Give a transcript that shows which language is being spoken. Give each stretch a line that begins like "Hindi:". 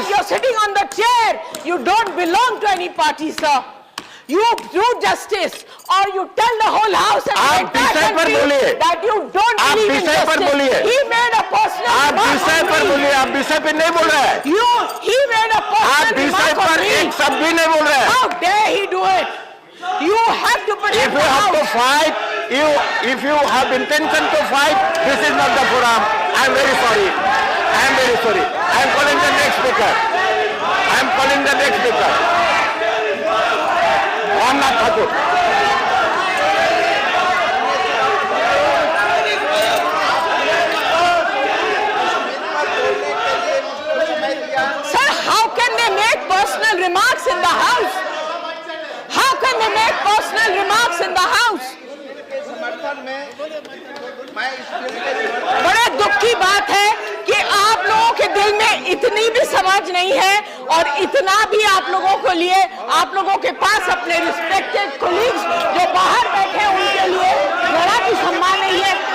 English: You're sitting on the chair. You don't belong to any party, sir. You do justice, or you tell the whole house and the entire country that you don't believe in justice. He made a personal remark on me.
Hindi: आप विषय पर बोलिए, आप विषय पे नहीं बोल रहे हैं।
English: He made a personal remark on me.
Hindi: एक शब्द भी नहीं बोल रहे हैं।
English: How dare he do it? You have to protect If you have to fight, if you have intention to fight, this is not the forum. I am very sorry. I am very sorry. I am calling the next speaker. I am calling the next speaker. Ramnath Thakur. Sir, how can they make personal remarks in the house? How can they make personal remarks in the house?
Hindi: बड़े दुख की बात है कि आप लोगों के दिल में इतनी भी समझ नहीं है और इतना भी आप लोगों को लिए आप लोगों के पास अपने रिस्पेक्टेड कोलीग्स जो बाहर बैठे हैं उनके लिए जरा भी सम्मान नहीं है।